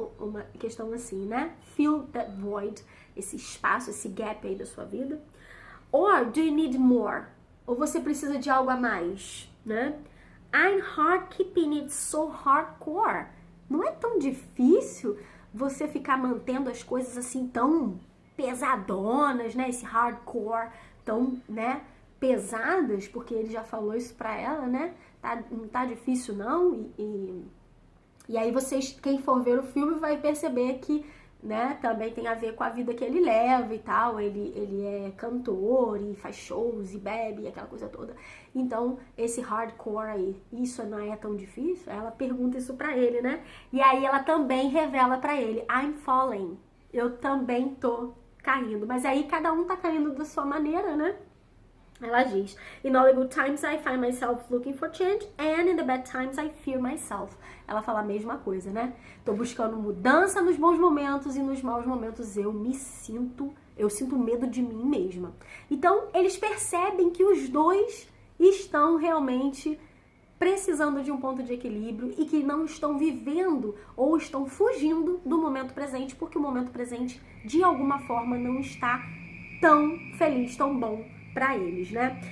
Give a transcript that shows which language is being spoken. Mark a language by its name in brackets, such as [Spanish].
[Portuguese] Uma questão assim, né? [English] Fill that void, [Portuguese] esse espaço, esse gap aí da sua vida. [English] Or do you need more? [Portuguese] Ou você precisa de algo a mais, né? [English] I'm hard keeping it so hardcore. [Portuguese] Não é tão difícil você ficar mantendo as coisas assim tão pesadonas, né? Esse hardcore tão, né, pesadas, porque ele já falou isso pra ela, né? Não tá difícil não. E aí vocês, quem for ver o filme vai perceber que, né, também tem a ver com a vida que ele leva e tal. Ele é cantor e faz shows e bebe e aquela coisa toda. Então, esse hardcore aí, isso não é tão difícil? Ela pergunta isso pra ele, né? E aí ela também revela pra ele, [English] I'm falling. [Portuguese] Eu também tô caindo. Mas aí cada um tá caindo da sua maneira, né? Ela diz, [English] in all the good times I find myself looking for change and in the bad times I fear myself. [Portuguese] Ela fala a mesma coisa, né? Tô buscando mudança nos bons momentos e nos maus momentos eu sinto medo de mim mesma. Então, eles percebem que os dois estão realmente precisando de um ponto de equilíbrio e que não estão vivendo ou estão fugindo do momento presente, porque o momento presente, de alguma forma, não está tão feliz, tão bom para eles, né?